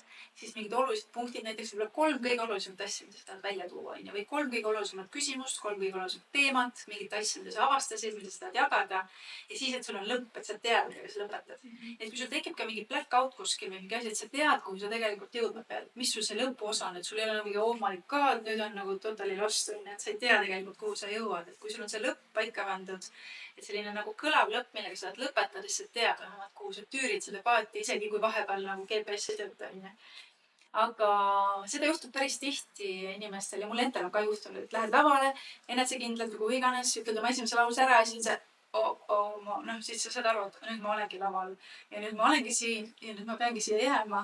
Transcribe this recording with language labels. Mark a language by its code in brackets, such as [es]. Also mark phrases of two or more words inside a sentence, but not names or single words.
[et] Siis mingid olulised punktid, näiteks võib-olla 3 kõige olulisemat asja, mida sa tahad välja tuua. Või 3 kõige olulisemat küsimust, 3 kõige olulisemat teemat, mingit asja, mida sa avastasid, mida sa tahad jagada. Ja siis, et sul on lõpp, et sa tead, millega sa lõpetad. Et kui sul tekib ka mingi blackout kuskil või mingi asi, et sa tead, kuhu sa tegelikult jõudma pead. Mis sul see lõpuosa on, et sul ei ole mingi [en] oh my god, [et] nüüd on nagu [en] totally lost, [et] et sa ei tea tegelikult, kuhu sa jõuad. Et kui sul on see lõpp paika pandud, et selline nagu kõlav lõpp, millega sa tahad lõpetada, siis sa tead vähemalt, kuhu sa tüürid seda paati, isegi kui vahepeal nagu GPS ei tööta. Aga seda juhtub päris tihti inimestel ja mul endal on ka juhtunud, et lähed lavale, enesekindlalt või kuhu iganes, ütled oma esimese lause ära ja siis see siis sa saad aru, et nüüd ma olengi laval ja nüüd ma olengi siin ja nüüd ma peangi siia jääma.